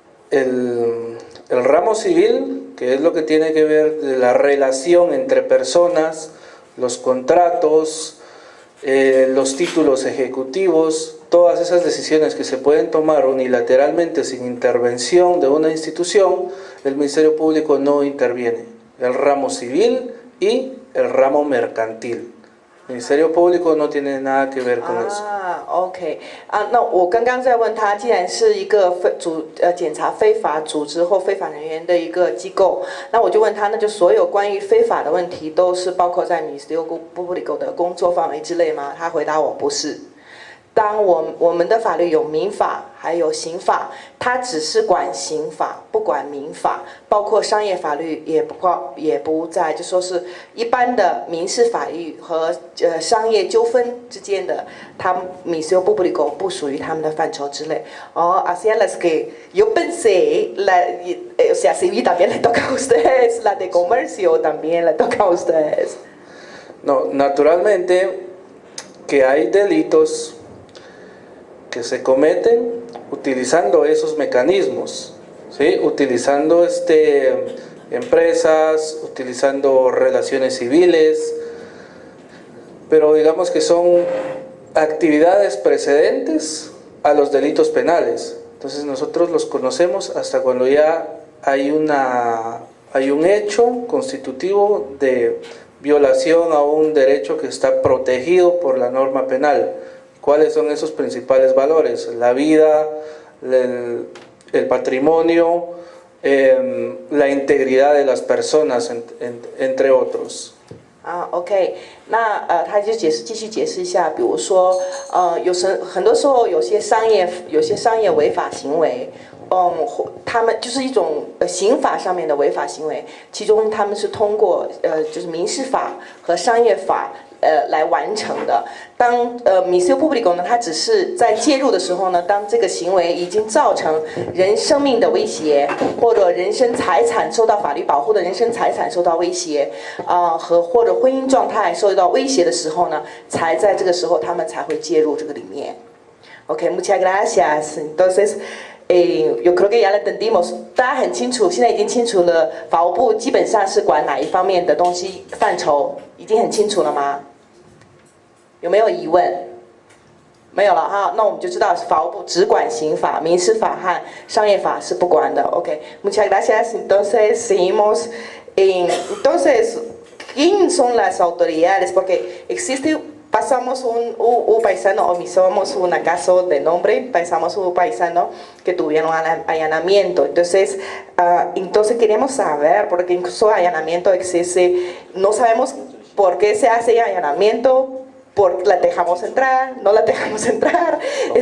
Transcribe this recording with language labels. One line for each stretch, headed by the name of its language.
Spanish: El ramo civil, que es lo que tiene que ver de la relación entre personas, los contratos, los títulos ejecutivos, todas esas decisiones que se pueden tomar unilateralmente sin intervención de una institución, el Ministerio Público no interviene. El ramo civil y el ramo mercantil. El Ministerio Público no tiene nada que ver con eso.
Chinese: OK 那我刚刚在问他，既然是一个检查非法组织或非法人员的一个机构，那我就问他，那就所有关于非法的问题都是包括在 Ministerio Público 的工作范围之内吗？他回答我不是。当我们的法律有民法还有刑法，它只是管刑法不管民法，包括商业法律也不在，就说是一般的民事法律和商业纠纷之间的，它 Ministerio Público 不属于他们的范畴之内。
Spanish: hacia las que yo pensé o sea, civil también le toca a ustedes, la de comercio también le toca a ustedes. No, naturalmente que hay delitos que se cometen utilizando esos mecanismos, ¿sí? Utilizando empresas, utilizando relaciones civiles, pero digamos que son actividades precedentes a los delitos penales. Entonces nosotros los conocemos hasta cuando ya hay un hecho constitutivo de violación a un derecho que está protegido por la norma penal. ¿Cuáles son esos principales valores? La vida, el patrimonio, la integridad de las personas, entre otros.
Chinese: OK 那他就继续解释一下，比如说很多时候有些商业违法行为，他们就是一种刑法上面的违法行为，其中他们是通过就是民事法和商业法来完成的。当missio pubblico 呢，它只是在介入的时候呢，当这个行为已经造成人生命的威胁，或者人身财产受到法律保护的人身财产受到威胁，或者婚姻状态受到威胁的时候呢，才在这个时候他们才会介入这个里面。
Spanish: OK, muchas gracias. Entonces, yo creo que ya lo entendimos.
Chinese: 大家很清楚，现在已经清楚了，法务部基本上是管哪一方面的东西范畴，已经很清楚了吗？有没有疑问？没有了哈，那我们就知道法务部只管刑法，民事法和商业法是不管的。
Spanish: OK, muchas gracias. Entonces, seguimos. Entonces, ¿quién son las autoridades? Porque existe pasamos un paisano, omisamos un caso de nombre, pasamos un paisano que tuvieron allanamiento. Entonces queremos saber, porque incluso allanamiento existe, no sabemos por qué se hace allanamiento, por la dejamos entrar, no la dejamos entrar, okay.